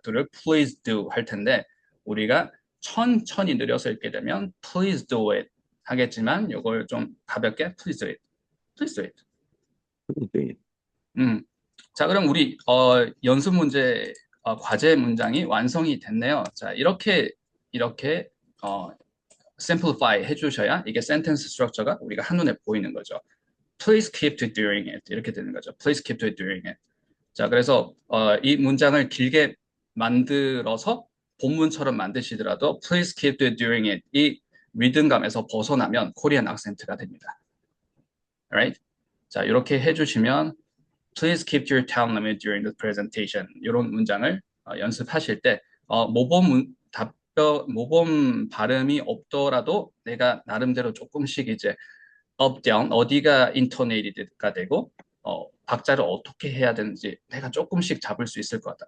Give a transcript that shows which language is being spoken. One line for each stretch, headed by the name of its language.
Korean: do를
English: please do
Korean: 할 텐데 우리가 천천히 느려서 읽게 되면
English: please do it
Korean: 하겠지만 이걸 좀 가볍게
English: please do it, please do it. Please do it.
Korean: 자, 그럼 우리 연습 문제 과제 문장이 완성이 됐네요. 자, 이렇게 이렇게 simplify 해주셔야 이게
English: sentence structure
Korean: 가 우리가 한눈에 보이는 거죠.
English: Please keep to doing it
Korean: 이렇게 되는 거죠.
English: Please keep to doing it.
Korean: 자, 그래서 이 문장을 길게 만들어서 본문처럼 만드시더라도
English: Please keep to doing it
Korean: 이 리듬감에서 벗어나면 코리안 악센트가 됩니다.
English: Alright?
Korean: 자, 이렇게 해주시면
English: Please keep your time limit during the presentation.
Korean: 이런 문장을 연습하실 때 모범 발음이 없더라도 내가 나름대로 조금씩 이제 up, down 어디가 intonated가 되고 박자를 어떻게 해야 되는지 내가 조금씩 잡을 수 있을 것 같다.